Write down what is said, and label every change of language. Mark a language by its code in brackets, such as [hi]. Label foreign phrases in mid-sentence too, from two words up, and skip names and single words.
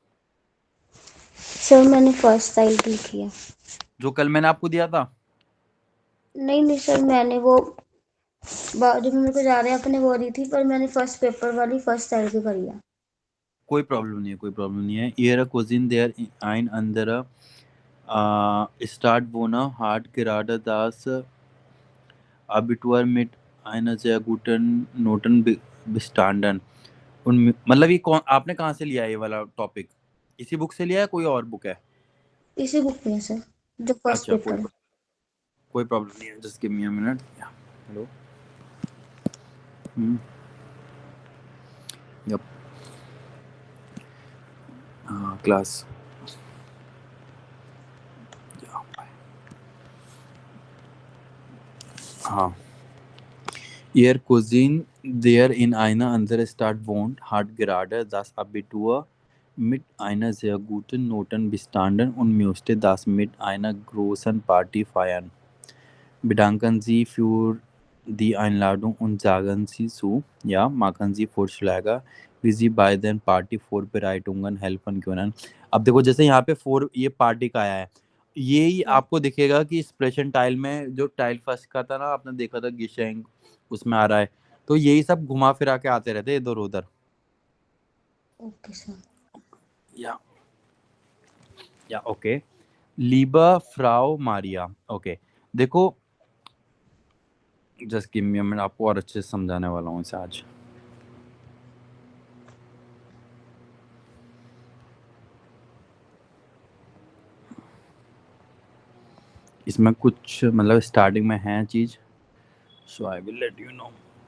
[hi] सर मैंने [en] first side [hi] लिखी है। जो कल मैंने आपको दिया था? नहीं नहीं सर, मैंने वो जब मेरे को जा रहे अपने वो दी थी, पर मैंने [en] first paper [hi] वाली [en] first side [hi] की करी है। कोई प्रॉब्लम नहीं है, कोई प्रॉब्लम नहीं है। [de] Ihre Cousin der ein anderer Stadt wohne hat gerade das Abitur mit einer sehr guten Noten bestanden। [hi] उन मतलब ये कौन, आपने कहाँ से लिया है ये वाला टॉपिक? इसी बुक से लिया है, कोई और बुक है? इसी बुक में है सर, जो फर्स्ट अच्छा पेपर है। कोई प्रॉब्लम नहीं है, [en] just give me a minute. Hello. Yep. [hi] क्लास। हाँ। [de] Ihr Cousin, der in einer anderen Stadt wohnt, hat gerade das Abitur mit einer sehr guten Noten bestanden und möchte das mit einer großen Party feiern. Bedanken Sie für die Einladung und sagen Sie zu, ja, machen Sie Vorschläge, wie Sie bei den Party-Vorbereitungen helfen können। [hi] अब देखो जैसे यहाँ पे फोर ये पार्टी का आया है, ये ही आपको दिखेगा कि इस प्रेजेंट टाइल में जो टाइल फर्स्ट का था ना, आपने देखा था गिशेंग, उसमें आ रहा है। तो यही सब घुमा फिरा के आते रहते हैं इधर उधर। ओके सर। [de] या या ओके। Liebe Frau Maria. [hi] ओके देखो, [en] just give me a minute, [hi] आपको और अच्छे से समझाने वाला हूँ इसे आज। इसमें कुछ मतलब स्टार्टिंग में है चीज, [en] so I will let you know.